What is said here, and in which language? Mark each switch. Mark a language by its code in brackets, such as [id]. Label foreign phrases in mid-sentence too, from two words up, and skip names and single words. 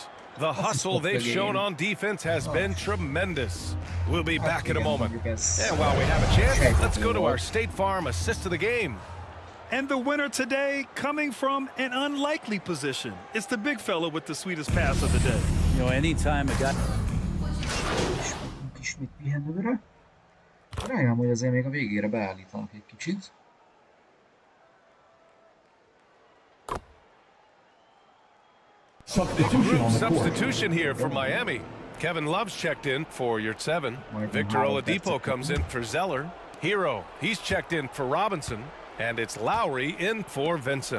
[en] The hustle they've shown on defense has been tremendous. We'll be back in a moment. And while we have a chance, let's go to our State Farm assist of the game. And the winner today coming from an unlikely position. It's the big fella with the sweetest pass of the day. You know, anytime a guy... [hu] Ismét pihenőre. Remélem, hogy azért még a végére beállítanak egy kicsit. [en] Substitution here for Miami. Kevin Love's checked in for your 7. Victor Oladipo comes in for Zeller. Hero, he's checked in for Robinson. And it's Lowry in for Vincent.